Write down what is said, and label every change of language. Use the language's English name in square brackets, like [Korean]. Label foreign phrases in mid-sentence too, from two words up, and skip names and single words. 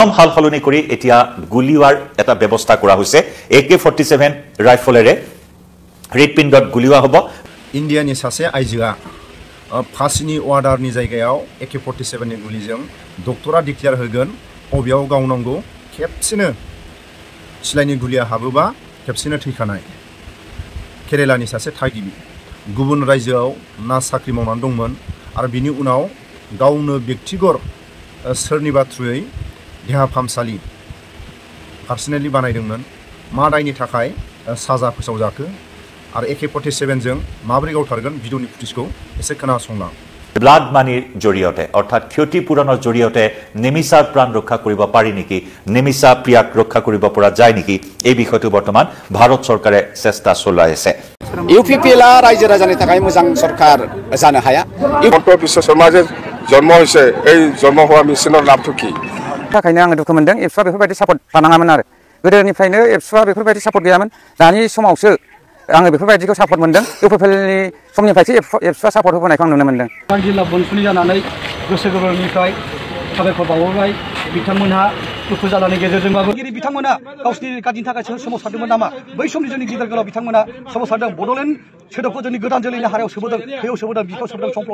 [Assamese] হাল সলনি কৰি এতিয়া গুলিওৱাৰ এটা ব্যৱস্থা কৰা হৈছে AK-47 ৰাইফলেৰে হৃদপিণ্ডত গুলিওৱা হ'ব [Bodo] ইণ্ডিয়াनि सासे आइजोआ फासिनि अर्डारनि जायगायाव AK-47 नि गुलिजों डक्टरा डिक्लेयार होगोन बबेयाव गावनांगौ खेबसेनो सिलाइनि गुलिया हाबोबा खेबसेनो थैखानाय केरेलानि सासे थागिबि गुबुन रायजोआव ना साख्रि मावनानै दंमोन आरो बिनि उनाव गावनो व्यक्तिगत सोरनिबा थ्रुयै देहा फाहामसालि पार्सनेलि बानायदोंमोन मा दायनि थाखाय साजा फोसावजाखो आरो AK-47 जों माबोरै गावथारगोन भिडिअनि फुटेजखौ एसे खोनासंलां [English] blood moneyৰ [Assamese] জৰিয়তে অৰ্থাৎ ক্ষতিপূৰণৰ জৰিয়তে নিমিষাৰ প্ৰাণ ৰক্ষা কৰিব পাৰি নেকি নিমিষা প্ৰিয়াক ৰক্ষা কৰিব পৰা যায় নেকি এই বিষয়টো বৰ্তমান ভাৰত চৰকাৰে চেষ্টা চলাই আছে [Bodo] ইউপিপিএলआ रायजो राजानि थाखाय मोजां सरकार जानो हाया [Assamese] डक्टर বিশ্ব শৰ্মা যে জন্ম হৈছে এই জন্ম হোৱা মিছনৰ লাভটো কি [Bodo] थाखायनो आङो दुखु मोनदों एबसुआ बेफोरबायदि सापर्ट लानाङामोन आरो गोदोनिफ्रायनो एबसुआ बेफोरबायदि सापर्ट गैयामोन दानि समावसो आङो बेफोरबायदिखौ सापर्ट मोनदों इउपिपिएलनि समनिफ्रायसो एबसुआ सापर्ट होबोनायखौ आं नुनो मोनदों जिल्ला बनसुलि जानानै गोसो गोरबोनिफ्राय साबायखर बावबाय बिथांमोनहा दुखु जालानि गेजेरजोंबाबो बिथांमोना गावसिनि गादिनि थाखाय सोमावसारदोंमोन नामा बै समनि जोंनि गिदिर गोलाव बिथांमोना सोमावसारदों बड'लेण्ड सोदोबखौ जोंनि गोदान जोलैनि हारायाव सोबोदों थैयाव सोबोदों बिखाव सोबोदों समफ्लाव